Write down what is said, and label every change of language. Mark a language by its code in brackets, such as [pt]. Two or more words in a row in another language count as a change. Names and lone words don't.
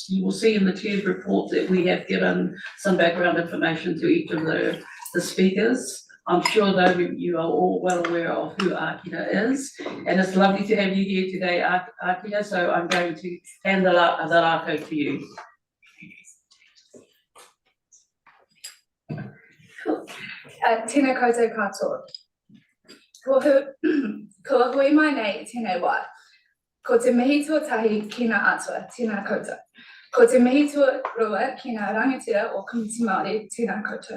[en] You will see in the Chair's report that we have given some background information to each of the speakers. I'm sure though you are all well aware of who Akira is, and it's lovely to have you here today, Akira, so I'm going to hand the rako to you. [mi] Tēnā koutou katoa. Kua hui mai nei tēnei wā. Ko te mihi tuatahi ki ngā atua, tēnā koutou. Ko te mihi tuarua ki ngā rangatira o Komiti Māori, tēnā koutou.